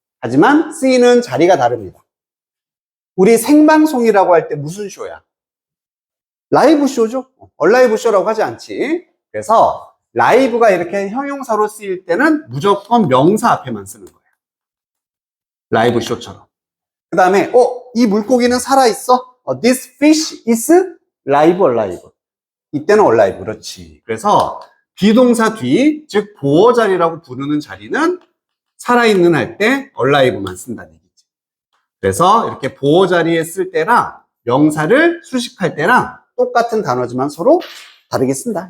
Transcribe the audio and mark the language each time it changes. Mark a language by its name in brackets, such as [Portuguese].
[Korean] 하지만 쓰이는 자리가 다릅니다. 우리 생방송이라고 할 때 무슨 쇼야? 라이브 쇼죠. 얼라이브 쇼라고 하지 않지. 그래서 라이브가 이렇게 형용사로 쓰일 때는 무조건 명사 앞에만 쓰는 거예요. 라이브 쇼처럼. 그 다음에 이 물고기는 살아있어? [English] This fish is live or alive. [Korean] 이때는 alive. 그렇지. 그래서 비동사 뒤, 즉 보어 자리라고 부르는 자리는 살아있는 할 때 alive만 쓴다는 얘기지. 그래서 이렇게 보어 자리에 쓸 때랑 명사를 수식할 때랑 똑같은 단어지만 서로 다르게 쓴다.